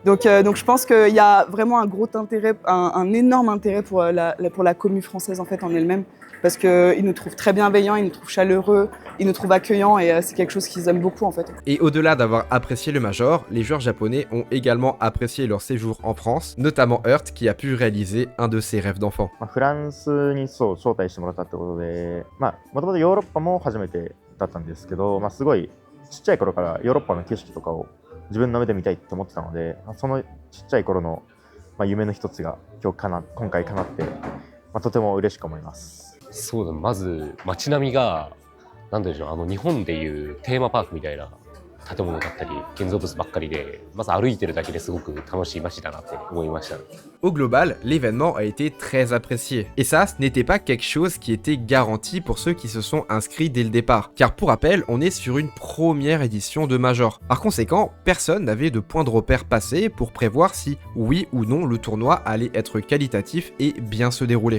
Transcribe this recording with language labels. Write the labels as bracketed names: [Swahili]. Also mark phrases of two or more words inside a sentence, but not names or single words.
[French] Donc je pense qu'il y a vraiment un gros intérêt, un énorme intérêt pour la commu française en fait en elle-même, parce qu'ils nous trouvent très bienveillants, ils nous trouvent chaleureux, ils nous trouvent accueillants, et c'est quelque chose qu'ils aiment beaucoup en fait. Et au-delà d'avoir apprécié le Major, les joueurs japonais ont également apprécié leur séjour en France, notamment Hurt qui a pu réaliser un de ses rêves d'enfant. [Japanese] フランスにそう招待してもらったってことで、もともとヨーロッパも初めてだったんですけど、すごいちっちゃい頃からヨーロッパの景色とかを自分の目で見たいって思ってたので、そのちっちゃい頃の夢の一つが今回叶って、とても嬉しく思います。そうだ、まず街並みがなんでしょう、日本でいうテーマパークみたいな建物だったり建造物ばっかりで、まず歩いてるだけですごく楽しい街だなって思いました。 [French] Au global, l'événement a été très apprécié. Et ça, ce n'était pas quelque chose qui était garanti pour ceux qui se sont inscrits dès le départ. Car pour rappel, on est sur une première édition de Major. Par conséquent, personne n'avait de point de repère passé pour prévoir si, oui ou non, le tournoi allait être qualitatif et bien se dérouler.